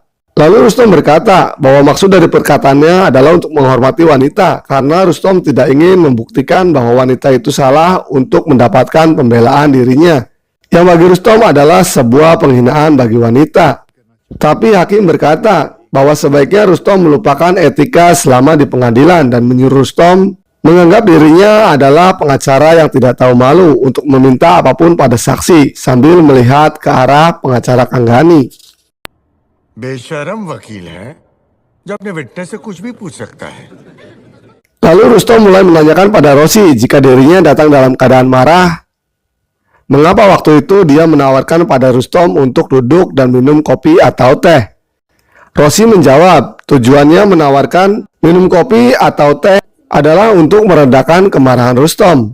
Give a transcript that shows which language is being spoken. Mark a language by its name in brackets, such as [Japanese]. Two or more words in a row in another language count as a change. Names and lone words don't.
[Indonesian] Lalu Rustom berkata bahwa maksud dari perkataannya adalah untuk menghormati wanita karena Rustom tidak ingin membuktikan bahwa wanita itu salah untuk mendapatkan pembelaan dirinya, yang bagi Rustom adalah sebuah penghinaan bagi wanita. Tapi Hakim berkata bahwa sebaiknya Rustom melupakan etika selama di pengadilan dan menyuruh Rustom menganggap dirinya adalah pengacara yang tidak tahu malu untuk meminta apapun pada saksi sambil melihat ke arah pengacara Kang Gani. [Hindi] बेशरम वकील है जो अपने विटनेस से कुछ भी पूछ सकता है। [Indonesian] Lalu Rustom mulai menanyakan pada Rosi jika dirinya datang dalam keadaan marah. Mengapa waktu itu dia menawarkan pada Rustom untuk duduk dan minum kopi atau teh? Rosi menjawab, tujuannya menawarkan minum kopi atau teh adalah untuk meredakan kemarahan Rustom.